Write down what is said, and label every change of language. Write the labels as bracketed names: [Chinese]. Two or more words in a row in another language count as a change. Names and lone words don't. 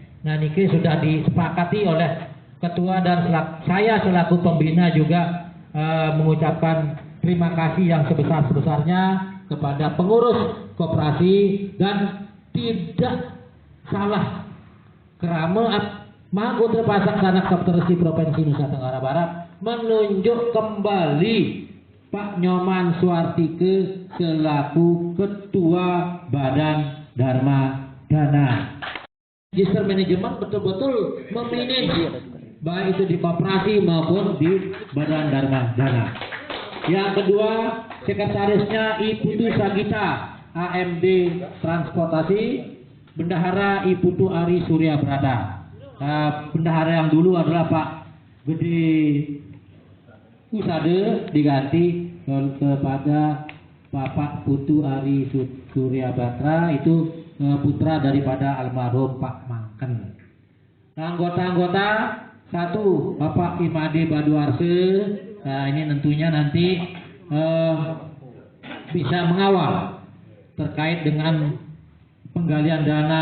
[Indonesian] Nah, niki sudah disepakati oleh ketua dan saya selaku pembina juga mengucapkan terima kasih yang sebesar-besarnya kepada pengurus koperasi dan tidak salah kerama Mahagotra Pasak Sanak Kaptersi Provinsi Nusa Tenggara Barat menunjuk kembali Pak Nyoman Suartike selaku Ketua Badan Dharma Dana. Register manajemen betul-betul memanage baik itu di koperasi maupun di Badan Dharma Dana. Yang kedua, sekretarisnya Iputu Sagita AMD Transportasi, Bendahara Iputu Ari Surya Brata. Bendahara yang dulu adalah Pak Gede Usade diganti kepada Bapak Putu Ari Surya Batra, itu putra daripada almarhum Pak Mangken. Anggota-anggota satu Bapak Imade Baduarse, ini tentunya nanti bisa mengawal terkait dengan penggalian dana.